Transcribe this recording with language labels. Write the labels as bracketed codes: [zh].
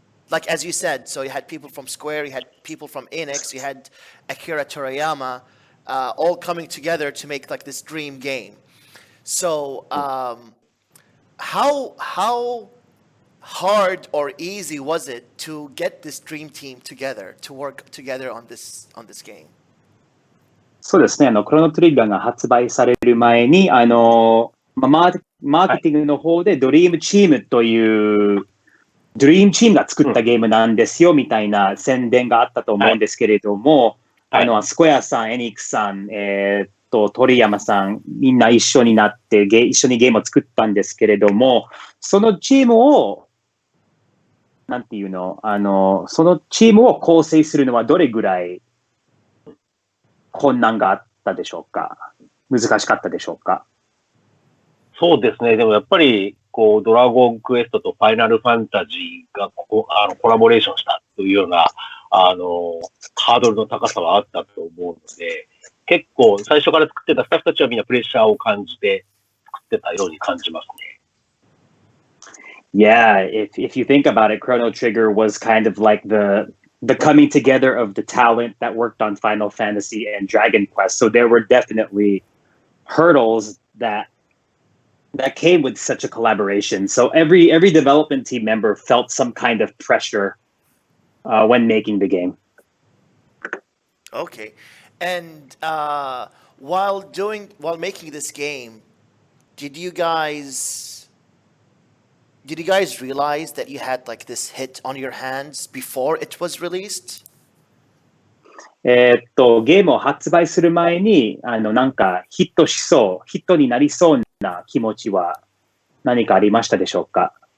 [en] Like as you said, so you had people from Square, you had people from Enix, you had Akira Toriyama, all coming together to make like this dream game. So how hard or easy was it to get this dream team together to work together on this game? [ja] そうですね。クロノトリガーが発売される前に、マーケティングの方でドリームチームという、ドリームチームが作ったゲームなんですよみたいな宣伝があったと思うんですけれども、スクエアさん、エニックスさん、鳥山さん、みんな一緒になって一緒にゲームを作ったんですけれども、そのチームをそのチームを構成するのはどれぐらい困難があったでしょうか？難しかったでしょうか？そうですね。でもやっぱり、ドラゴンクエストとファイナルファンタジーがコラボレーションしたというような、ハードルの高さはあったと思うので、結構最初から作ってたスタッフたちはみんなプレッシャーを感じて作ってたように感じますね。 [en] Yeah, if you think about it, Chrono Trigger was kind of like the coming together of the talent that worked on Final Fantasy and Dragon Quest. So there were definitely hurdles that came with such a collaboration. So every development team member felt some kind of pressure when making the game. Okay, and while making this game, did you guys realize that you had like this hit on your hands before it was released? [ja] ゲームを発売する前に、なんかヒットになりそうな気持ちは何かありましたでしょうか？